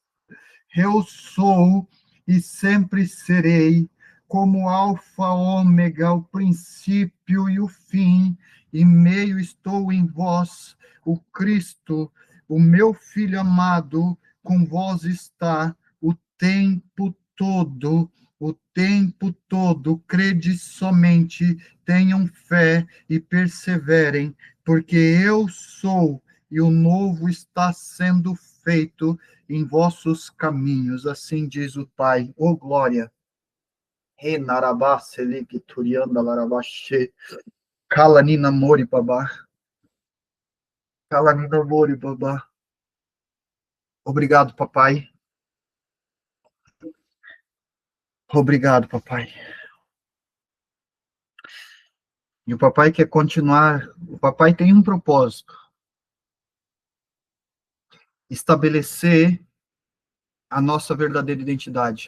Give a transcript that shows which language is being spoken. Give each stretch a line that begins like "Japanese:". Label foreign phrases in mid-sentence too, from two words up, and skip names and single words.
Portuguese: Eu sou e sempre serei, como Alfa, Ômega, o princípio e o fim, e meio estou em vós, o Cristo, o meu Filho amado, com vós está o tempo todo, o tempo todo. Crede somente, tenham fé e perseverem, porque eu sou, e o novo está sendo feito em vossos caminhos, assim diz o Pai. Ô glória! Renarabá, Selig, Turianda, Larabaxê, Kalanina Mori, Babá. Kalanina Mori, Babá. Obrigado, papai. Obrigado, papai. E o papai quer continuar. O papai tem um propósito: estabelecer a nossa verdadeira identidade.